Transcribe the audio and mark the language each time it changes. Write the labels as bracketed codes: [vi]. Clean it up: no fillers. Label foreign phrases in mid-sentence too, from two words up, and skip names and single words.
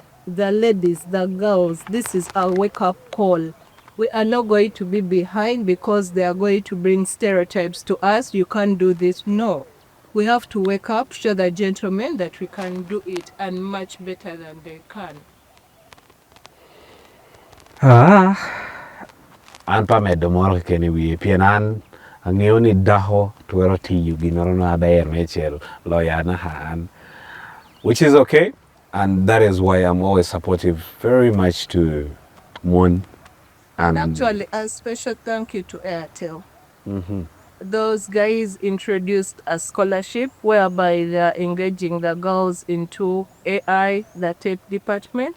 [en] The ladies, the girls, this is our wake-up call. We are not going to be behind because they are going to bring stereotypes to us. You can't do this. No. We have to wake up, show the gentlemen that we can do it and much better than they can. [ach] An pa medo moro kene wiye pien an ang'eyo ni daho twero tiyo gimoro maber mechiel loyana han, [en] which is okay, and that is why I'm always supportive very much to Mon. And actually, a special thank you to Airtel. Those guys introduced a scholarship whereby they are engaging the girls into AI, the tech department.